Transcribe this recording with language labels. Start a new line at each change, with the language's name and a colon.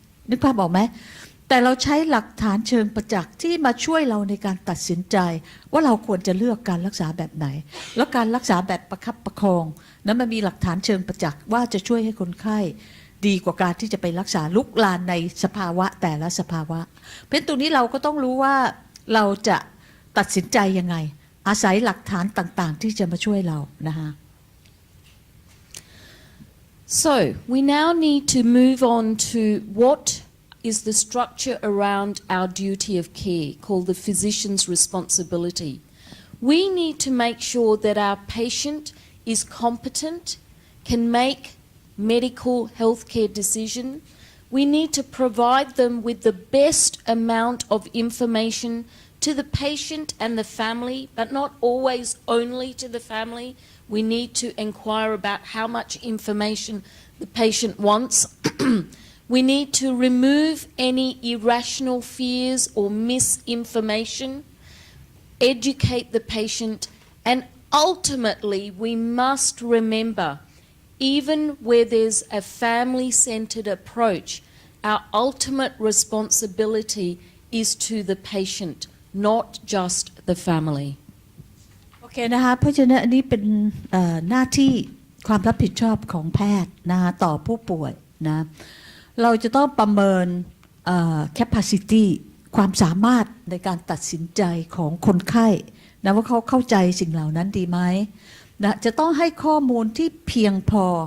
Thai: นึกภาพออกไหมแต่เราใช้หลักฐานเชิงประจักษ์ที่มาช่วยเราในการตัดสินใจว่าเราควรจะเลือกการรักษาแบบไหนแล้วการรักษาแบบประคับประคองนั้นมันมีหลักฐานเชิงประจักษ์ว่าจะช่วยให้คนไข้ดีกว่าการที่จะไปรักษาลุกลามในสภาวะแต่ละสภาวะเพราะฉะนั้นตรงนี้เราก็ต้องรู้ว่าเราจะตัดสินใจยังไงอาศัยหลักฐานต่างๆที่จะมาช่วยเรานะคะ
English: So we now need to move on to what is the structure around our duty of care called the physician's responsibility. We need to make sure that our patient is competent, can make medical healthcare decisions. We need to provide them with the best amount of information to the patient and the family, but not always only to the family. We need to inquire about how much information the patient wants. We need to remove any irrational fears or misinformation, educate the patient, and ultimately we must remember, even where there's a family-centered approach, our ultimate responsibility is to the patient, not just the family.
Thai: โอเคนะคะเพราะฉะนั้นอันนี้เป็นหน้าที่ความรับผิดชอบของแพทย์นะคะต่อผู้ป่วยนะเราจะต้องประเมินcapacity ความสามารถในการตัดสินใจของคนไข้นะว่าเขาเข้าใจสิ่งเหล่านั้นดีไหมนะจะต้องให้ข้อมูลที่เพียงพอ